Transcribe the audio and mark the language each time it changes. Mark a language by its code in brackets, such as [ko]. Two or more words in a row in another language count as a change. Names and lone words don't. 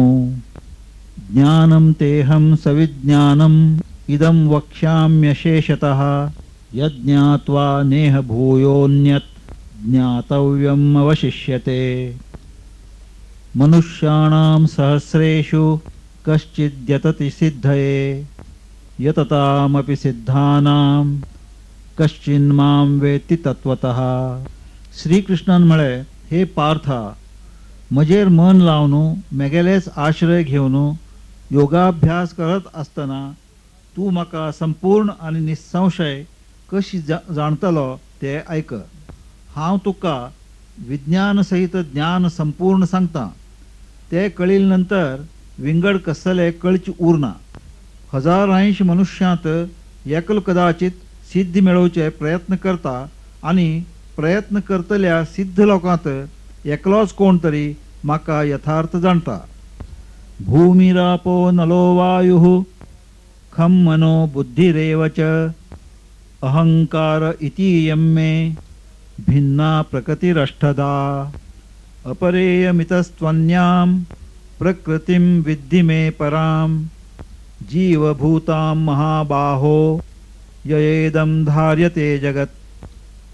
[sa] ज्ञानं तेहं सविज्ञानम् इदं वक्ष्याम्यशेषतः यज्ञात्वा नेह भूयोऽन्यत् ज्ञातव्यम् अवशिष्यते। मनुष्याणां सहस्रेषु कश्चिद्यतति सिद्धये यततामपि सिद्धानां कश्चिन्मां वेत्ति तत्वतः। [kok] श्रीकृष्णान म्हळे, हे पार्था, म्हजेर मन लावन मेगेलेच आश्रय घेवन योगाभ्यास करत असतना तू म्हाका संपूर्ण आणि निसंशय कशी जाणतलो ते ऐक। हांव तुका विज्ञान सहित ज्ञान संपूर्ण सांगता। ते कळिल नंतर विंगड कसले कळची उरना। हजारांश मनुष्यांत एकलो कदाचित सिद्धी मेळवचे प्रयत्न करता आणि प्रयत्न करतल्या सिद्ध लोकांत एकलोच कोण तरी म्हाका यथार्थ जाणता। [sa] भूमिरापो नलो वायुः खं मनो बुद्धिरेव च अहंकार इतीयं मे भिन्ना प्रकृतिरष्टधा। अपरेयमितस्त्वन्यां प्रकृतिं विद्धि मे परां जीवभूतां महाबाहो ययेदं धार्यते जगत्।